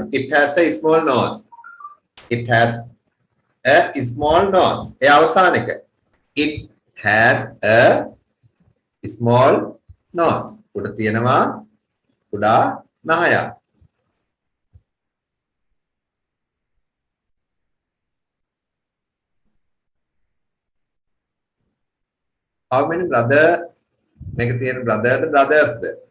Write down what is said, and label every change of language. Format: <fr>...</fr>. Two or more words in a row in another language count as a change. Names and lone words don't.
<en>It has a small nose. It has a small nose.</en> <si>ඒ අවසාන එක.</si> <en>It has a small nose.</en> <si>උඩ තියෙනවා කුඩා නහයක්.</si> <en>How many brother</en> <si>මේක තියෙන</si> <en>brotherද brothersද?</en>